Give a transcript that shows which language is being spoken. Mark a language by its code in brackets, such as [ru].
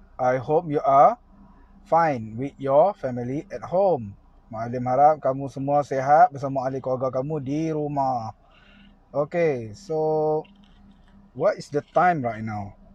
[en] I hope you are fine with your family at home. [ms] Maklim harap kamu semua sehat bersama ahli keluarga kamu di rumah. [en] Okay, so what is the time right now?